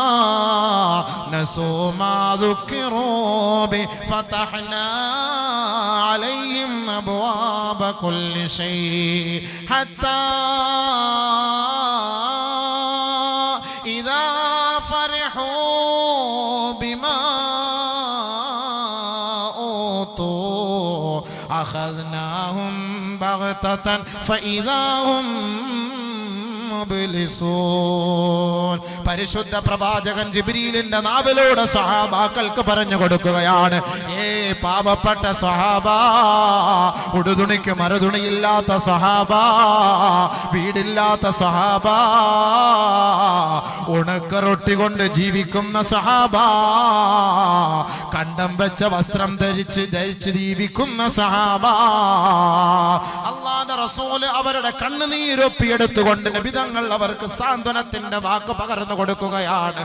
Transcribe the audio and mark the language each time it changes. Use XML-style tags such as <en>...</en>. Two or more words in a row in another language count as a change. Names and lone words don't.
<ar>نسوا ما ذكروا به فتحنا عليهم أبواب كل شيء حتى إذا فرحوا بما أوتوا أخذناهم بغتة فإذا هم മുബ്ലിസൂൻ.</ar> <ml>പരിശുദ്ധ പ്രവാചകൻ ജിബ്രീലിന്റെ നാവിലൂടെ സഹാബാക്കൾക്ക് പറഞ്ഞു കൊടുക്കുകയാണ്. പാവപ്പെട്ട സഹാബാ, ഉടുതുണിക്ക് മറുതുണിയില്ലാത്ത സഹാബാ, വീടില്ലാത്ത സഹാബാ, ഉണക്കറൊട്ടി കൊണ്ട് ജീവിക്കുന്ന സഹാബാ, കണ്ടം വെച്ച വസ്ത്രം ധരിച്ച് ജീവിക്കുന്ന സഹാബാ, അല്ലാഹുവിന്റെ റസൂൽ അവരുടെ കണ്ണുനീരൊപ്പിയെടുത്തുകൊണ്ട് നബി തങ്ങൾ അവർക്ക് സാന്ത്വനത്തിന്റെ വാക്ക് പകർന്നു കൊടുക്കുകയാണ്.</ml>